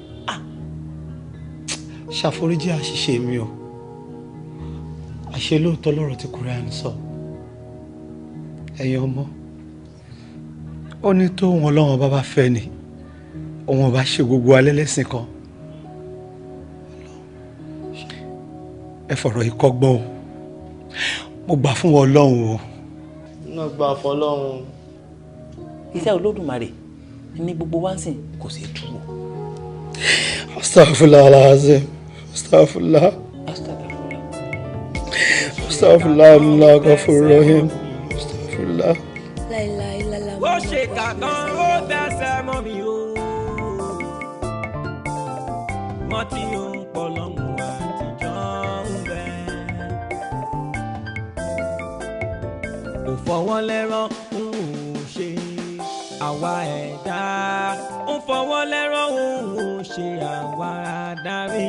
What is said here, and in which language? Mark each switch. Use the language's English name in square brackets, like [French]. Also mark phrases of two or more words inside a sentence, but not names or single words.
[Yoruba] ṣàforíjì àṣìṣe mi o àṣẹ lóòótọ́ lọ́rọ̀ tí Kùránì sọ ẹ̀yin ọmọ ó ní tó wọn Ọlọ́run bá bá fẹ́ ni òun ọba ṣe gbogbo alẹ́ lẹ́sìn kan ẹ fọ̀rọ̀ yìí kọ́gbọ́n o mo gbà fún Ọlọ́run o. náà gbà fọlọ́run. iṣẹ́ Olódùmarè ní gbogbo wá ń sìn kò sí tú o. [Arabic] أستغفر الله العظيم. Astaghfirullah. أستغفر الله الله غفور رحيم. Astaghfirullah. [Yoruba] ó ṣe kàkan ó dẹ́sẹ̀ mọ́ mi o. wọ́n ti ń pọlọ́mù àtijọ́ ń bẹ. kò fọwọ́ lẹ́rán ń ṣe àwa ẹ̀dá ń fọwọ́ lẹ́rán ń ṣe àwa adarí.